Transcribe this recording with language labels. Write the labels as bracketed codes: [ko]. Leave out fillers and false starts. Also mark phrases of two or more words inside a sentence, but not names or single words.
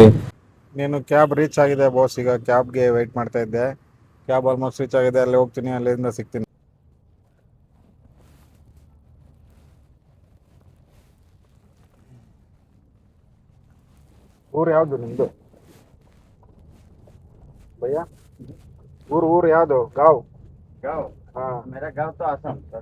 [kn] ನೀನು [en] cab reach [kn] ಆಗಿದೆ ಬಾಸ್. ಈಗ ಕ್ಯಾಬ್ಗೆ ವೆಯ್ಟ್ ಮಾಡ್ತಾ ಇದ್ದೆ. [en] cab almost reach [kn] ಆಗಿದೆ, ಅಲ್ಲಿ ಹೋಗ್ತೀನಿ, ಅಲ್ಲಿಂದ ಸಿಗ್ತೀನಿ. ಊರು ಯಾವುದು ನಿಮ್ದು भैया? [hi] ऊर याद हो? गाँव? गाँव? हाँ, मेरा गाँव तो आसाम सर।